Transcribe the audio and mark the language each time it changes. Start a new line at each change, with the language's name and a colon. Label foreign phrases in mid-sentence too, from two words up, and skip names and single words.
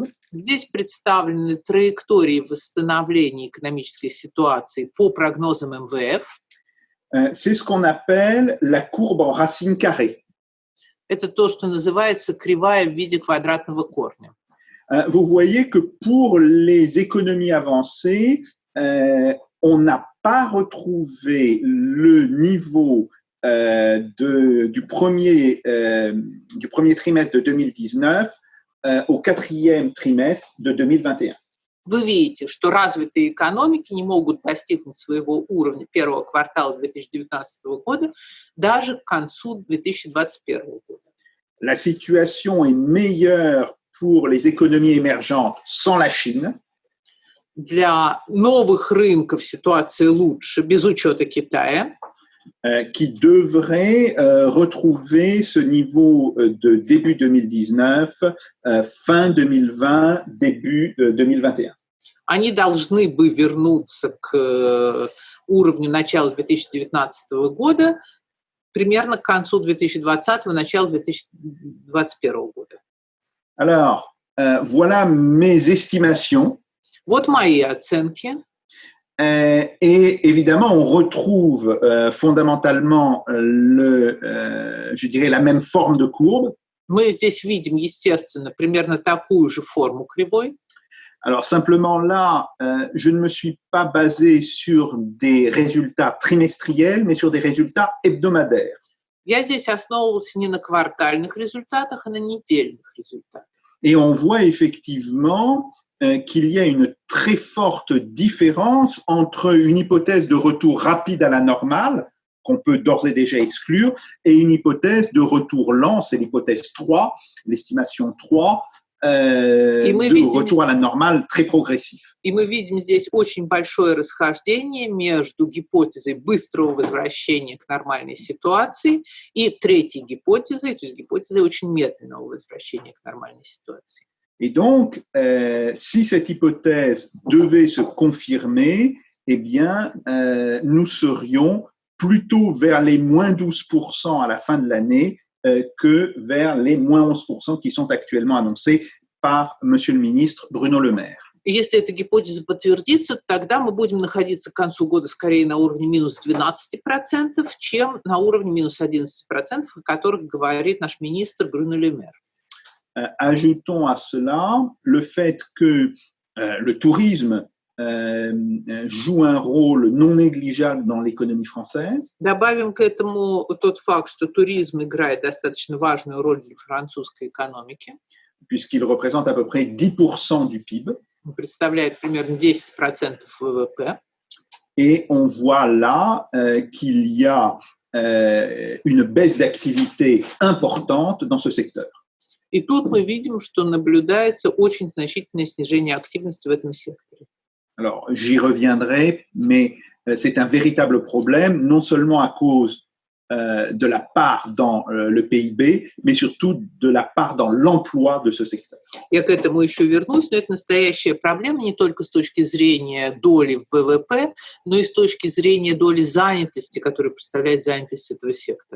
Russian: Здесь представлены траектории восстановления экономической ситуации по прогнозам МВФ.
French: C'est ce qu'on appelle la courbe en racine carrée.
Russian: Это то, что называется кривая в виде квадратного корня.
French: Vous voyez que pour les économies avancées, on n'a pas retrouvé le niveau du premier trimestre de 2019 au quatrième trimestre de 2021.
Russian: Вы видите, что развитые экономики не могут достигнуть своего уровня первого квартала 2019 года даже к концу 2021 года.
French: La situation est meilleure pour les économies émergentes sans la Chine.
Russian: Для новых рынков ситуация лучше, без учета Китая.
French: Qui devrait retrouver ce niveau de début 2019, fin 2020, début 2021.
Russian: Они должны бы вернуться к уровню начала 2019 года примерно к концу 2020, началу 2021 года.
French: Alors, voilà mes estimations.
Russian: Вот мои оценки.
French: Et évidemment, on retrouve fondamentalement je dirais la même forme de courbe.
Russian: Мы здесь видим, естественно, примерно такую же форму кривой.
French: Alors simplement là, je ne me suis pas basé sur des résultats trimestriels, mais sur des résultats hebdomadaires.
Russian: Я здесь основывался не на квартальных результатах, а на недельных результатах.
French: Et on voit effectivement qu'il y a une très forte différence entre une hypothèse de retour rapide à la normale, qu'on peut d'ores et déjà exclure, et une hypothèse de retour lent, c'est l'hypothèse 3, l'estimation 3, de retour à la normale très progressif.
Russian: И мы видим здесь очень большое расхождение между гипотезой быстрого возвращения к нормальной ситуации и третьей гипотезой, то есть гипотезой очень медленного возвращения к нормальной ситуации.
French: Et donc, si cette hypothèse devait se confirmer, eh bien, nous serions plutôt vers les moins 12% à la fin de l'année que vers les moins 11% qui sont actuellement annoncés par Monsieur le ministre Bruno Le Maire.
Russian: И если эта гипотеза подтвердится, тогда мы будем находиться к концу года скорее на уровне минус 12%, чем на уровне минус 11%, о которых говорит наш министр Бруно Ле Мер.
French: Ajoutons à cela le fait que le tourisme joue un rôle non négligeable dans l'économie française.
Russian: Добавим к этому тот факт, что туризм играет достаточно важную роль для французской экономики.
French: Puisqu'il représente à peu près 10% du PIB.
Russian: Он представляет примерно 10% ВВП.
French: Et on voit là qu'il y a une baisse d'activité importante dans ce secteur.
Russian: И тут мы видим, что наблюдается очень значительное снижение активности в этом секторе.
French: Alors, j'y reviendrai, mais c'est un véritable problème, non seulement à cause de la part dans le PIB, mais surtout de la part dans l'emploi de ce secteur.
Russian: Я к этому еще вернусь, но это настоящая проблема не только с точки зрения доли в ВВП, но и с точки зрения доли занятости, которую представляет занятость этого сектора.